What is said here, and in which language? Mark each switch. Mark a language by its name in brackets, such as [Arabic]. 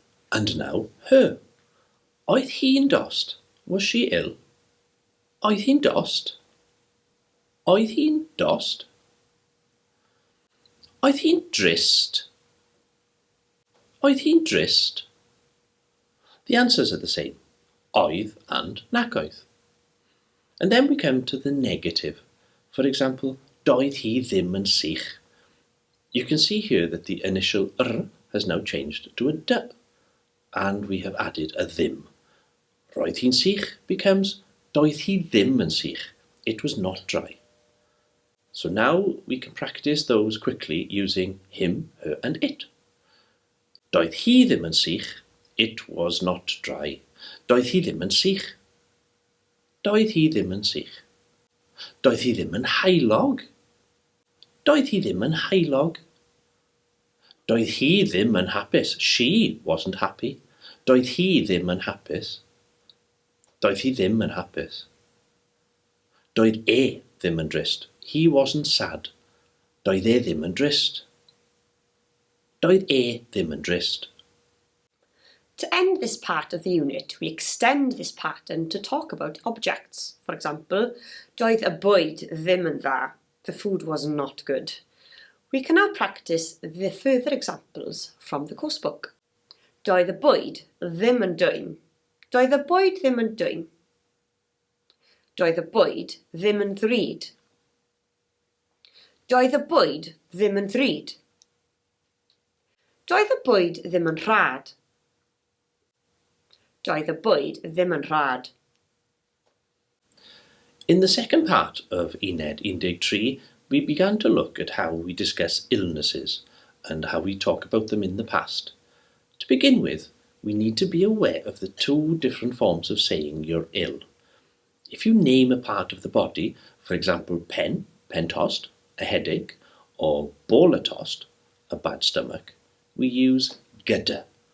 [English] And now, her. [Welsh] Oedd hi'n dost. [English] Was she ill? [Welsh] Oedd hi'n dost. Oedd hi'n dost. Oedd hi'n drist. Oedd hi'n drist. [English] The answers are the same. Oedd and [Welsh] nac oedd. [English] And then we come to the negative. [Welsh] For example, doedd hi ddim yn sych. [English] You can see here that the initial r has now changed to a d. And we have added a ddim. [Welsh] Roedd hi'n sych becomes doedd hi ddim yn sych. [English] It was not dry. So now we can practice those quickly using him, her and it. [Welsh] Doedd hi ddim yn sych. [English] It was not dry. [Welsh] Doedd hi ddim yn sych. Doedd hi ddim yn sych. Doedd hi ddim yn heulog. Doedd hi ddim yn heulog. Doedd hi ddim yn hapus. [English] She wasn't happy. [Welsh] Doedd hi ddim yn hapus. Doedd hi ddim yn hapus. Doedd ddim yn drist. [English] He wasn't sad. [Welsh] Doedd ddim yn drist. Doedd ddim yn drist. [English] To end this part of the unit, we extend this pattern to talk about objects. [Welsh] For example, doedd y bwyd ddim yn dda. [English] The food was not good. We can now practice the further examples from the coursebook. [Welsh] Doedd y bwyd ddim yn dwym. Doedd y bwyd ddim yn dwym. Doedd y bwyd ddim yn ddrud. Doedd y bwyd ddim yn ddrud. Doedd y bwyd ddim yn rhad. Doedd y bwyd ddim yn rhad. [English] In the second part of Uned 13, we began to look at how we discuss illnesses and how we talk about them in the past. To begin with, we need to be aware of the two different forms of saying you're ill. If you name a part of the body, for example, [Welsh] pen tost, [English] a headache, or [Welsh] bola tost, [English] a bad stomach, we use gyda.